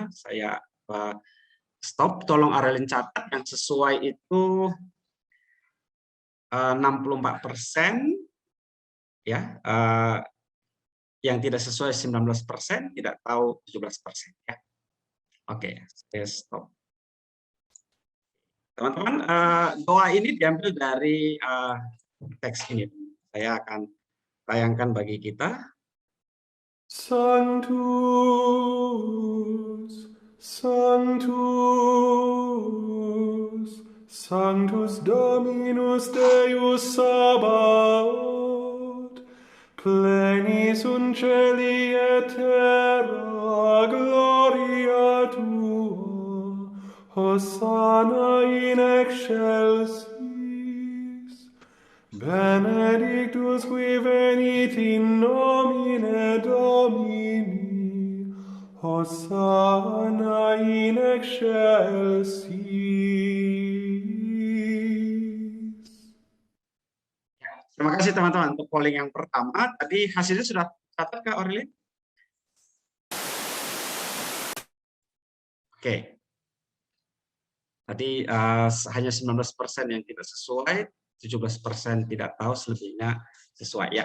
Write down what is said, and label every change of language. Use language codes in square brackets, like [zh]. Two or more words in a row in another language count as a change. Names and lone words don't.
[id] Saya stop, tolong Aurelin catat yang sesuai itu 64%, ya, yang tidak sesuai 19%, tidak tahu 17% ya. Oke, saya stop. Teman-teman, doa ini diambil dari teks ini. Saya akan tayangkan bagi kita. [la] Sanctus, Sanctus, Sanctus Dominus Deus Sabaoth, pleni sunt celi et terra gloria tua, Hosanna in excelsis. Benedictus qui venit in nomine Domini, Hosanna in excelsis. [id] Terima kasih teman-teman untuk polling yang pertama. Tadi hasilnya sudah catat Kak Aurelin? Oke. Tadi hanya 19% yang tidak sesuai, 17% tidak tahu, selebihnya sesuai ya.